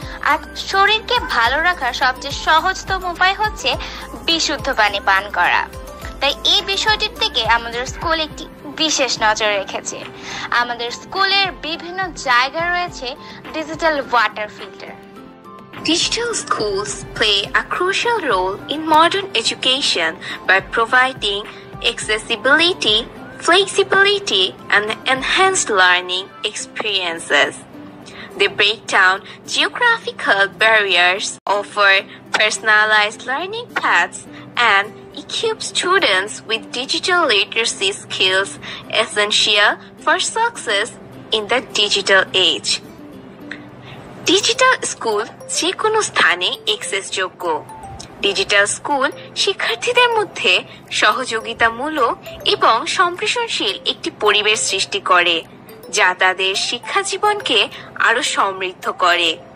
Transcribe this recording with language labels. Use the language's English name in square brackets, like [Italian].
[Bangla] আর শরীরকে ভালো রাখার সবচেয়ে সহজতম উপায় হচ্ছে বিশুদ্ধ পানি পান করা। তাই এই বিষয়টির থেকে আমাদের স্কুল একটি বিশেষ নজর রেখেছে। আমাদের স্কুলের বিভিন্ন জায়গায় রয়েছে digital water filter. [English] Digital schools play a crucial role in modern education by providing accessibility, flexibility, and enhanced learning experiences. They break down geographical barriers, offer personalized learning paths, and equip students with digital literacy skills essential for success in the digital age. [Bangla] Digital school যে কোনো স্থানে অ্যাক্সেসযোগ্য। Digital school শিক্ষার্থীদের মধ্যে সহযোগিতামূলক এবং সম্প্রসারণশীল একটি পরিবেশ সৃষ্টি করে, যা তাদের শিক্ষা জীবনকে আরো সমৃদ্ধ করে।